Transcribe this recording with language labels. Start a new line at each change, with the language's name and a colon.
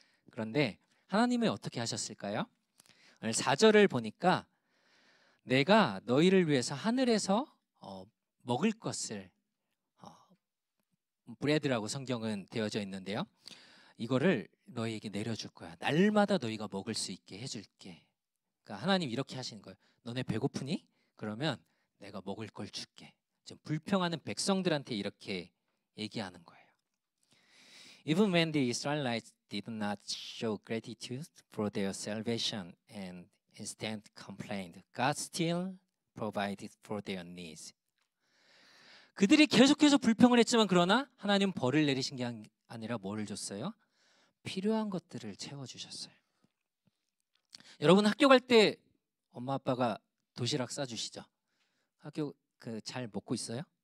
Korean: 그런데 하나님은 어떻게 하셨을까요? 오늘 4절을 보니까 내가 너희를 위해서 하늘에서 먹을 것을 브레드라고 성경은 되어져 있는데요. 이거를 너희에게 내려줄 거야. 날마다 너희가 먹을 수 있게 해줄게. 그러니까 하나님 이렇게 하시는 거예요. 너네 배고프니? 그러면 내가 먹을 걸 줄게. 지금 불평하는 백성들한테 이렇게 얘기하는 거예요.
English: Even when the Israelites did not show gratitude for their salvation and instead complained, God still provided for their needs.
Korean: 그들이 계속해서 불평을 했지만 그러나 하나님 벌을 내리신 게 아니라 뭐를 줬어요? 필요한 것들을 채워주셨어요. 여러분 학교 갈 때 엄마 아빠가 도시락 싸주시죠? 학교 잘 먹고 있어요?